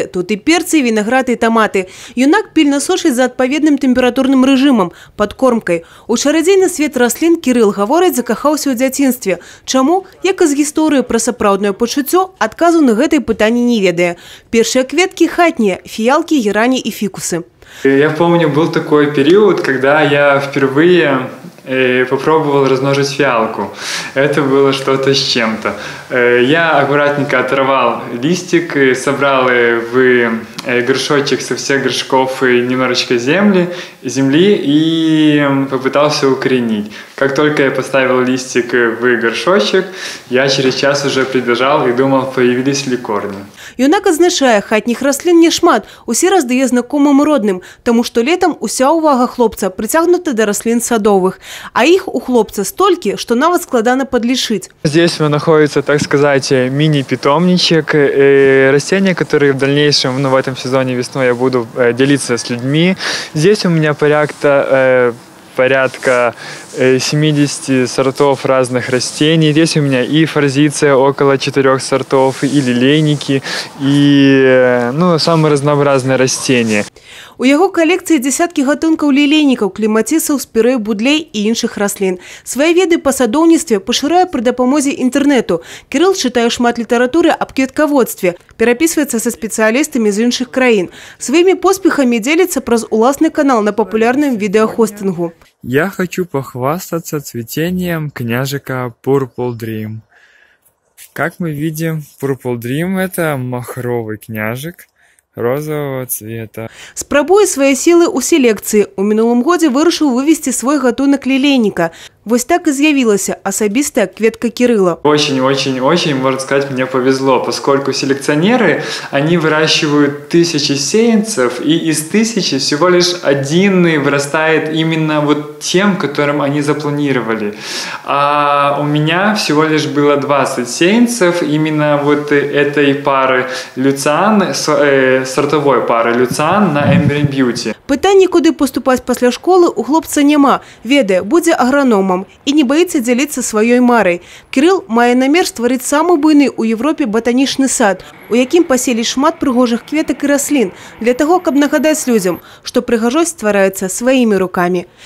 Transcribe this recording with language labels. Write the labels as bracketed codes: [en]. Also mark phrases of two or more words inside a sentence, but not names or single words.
[be] Тут і перцы, і вінаград, і таматы. Юнак пільна сочыць за адпаведным тэмпературным рэжымам, падкормкай. У чарадзейны свет раслін Кирилл гаворыць, закахаўся ў дзяцінстве. Чаму? Як і з гісторыі пра сапраўднае пачуццё, адказу на гэтае пытанне не ведае. Першыя кветкі хатнія, фіялкі, герані і фікусы. [ru] Я помню, был такой период, когда я впервые попробовал размножить фиалку. Это было что-то с чем-то. Я аккуратненько оторвал листик, собрал в горшочек со всех горшков немножечко земли и попытался укоренить. Как только я поставил листик в горшочек, я через час уже прибежал и думал, появились ли корни. [be] Юнак адзначае, хатніх раслін няшмат, усе раздае знакомым родным, тому што летам уся ўвага хлопца прыцягнута да раслін садовых, а іх у хлопца столькі, што нават складана падлічыць. [ru] Здесь находится, так сказать, мини-питомничек, растения, которые в дальнейшем, в этом сезоне весной я буду делиться с людьми. Здесь у меня порядка 70 сортов разных растений. Здесь у меня и форзиция около 4 сортов, и лилейники, и самые разнообразные растения. [be] У яго калекцыі дзесяткі гатункаў лілейнікаў, клематісаў, спірэю, будлей і іншых раслін. Свае веды па садоўніцтве пашырае пры дапамозе інтэрнэту. Кирилл чытае шмат літаратуры аб кветкаводстве, перапісваецца са спецыялістамі з іншых краін. Сваімі поспехамі дзеліцца праз уласны канал на папулярным відэахостынгу. [ru] Я хочу похвастаться цветением княжика Purple Dream. Как мы видим, Purple Dream – это махровый княжик розового цвета. [be] Спрабуе свае сілы ў селекцыі. У мінулым годзе вырашыў вывесці свой гатунак лілейніка. Вось так и з'явілася асабістая кветка Кирилла. [ru] Очень, можно сказать, мне повезло, поскольку селекционеры, они выращивают тысячи сеянцев, и из 1000 всего лишь один вырастает именно вот тем, которым они запланировали. А у меня всего лишь было 20 сеянцев именно вот этой пары люциан, сортовой пары люциан на Emery Beauty. [be] Пытанне, куды поступаць пасля школы, у хлопца няма. Ведае, будзе аграномам і не баіцца дзяліцца сваёй марай. Кирилл мае намер стварыць самы буйны ў Европе батанічны сад, у якім паселі шмат прыгожых кветак і раслін, для таго, каб нагадаць людзям, што прыгажосць ствараецца сваімі рукамі.